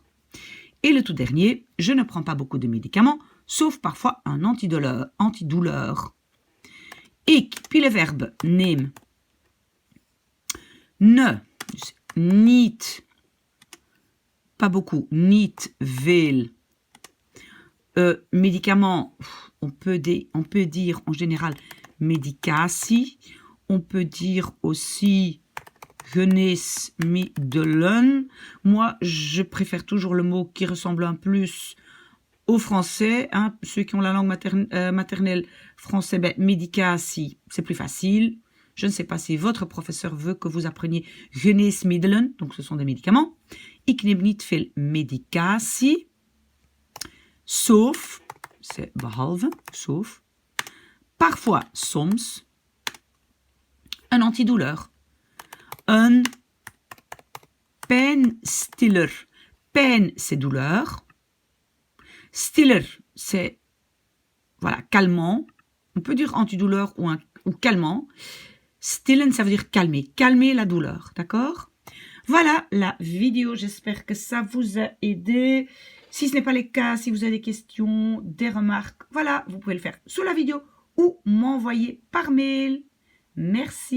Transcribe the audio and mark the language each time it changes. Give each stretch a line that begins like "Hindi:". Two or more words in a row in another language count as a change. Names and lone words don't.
French: Et le tout dernier, je ne prends pas beaucoup de médicaments, sauf parfois un antidouleur. Ik, puis le verbe neem.
Dutch: Ne, niet,
French: pas beaucoup,
Dutch: niet veel.
French: Médicaments, on peut dire en général medicatie. On peut dire aussi geneesmiddelen. Moi, je préfère toujours le mot qui ressemble un plus au français. Hein. Ceux qui ont la langue maternelle français, medicatie, c'est plus facile. Je ne sais pas si votre professeur veut que vous appreniez geneesmiddelen, donc ce sont des médicaments.
Dutch: Ik neem niet veel medicatie.
French: Sauf, c'est behalve, sauf, parfois, soms, un antidouleur.
Dutch: un pijnstiller. Pijn,
French: c'est douleur. Stiller, c'est voilà, calmant. On peut dire antidouleur ou calmant. Stillen, ça veut dire calmer. Calmer la douleur, d'accord? Voilà la vidéo. J'espère que ça vous a aidé. Si ce n'est pas le cas, si vous avez des questions, des remarques, voilà, vous pouvez le faire sous la vidéo ou m'envoyer par mail.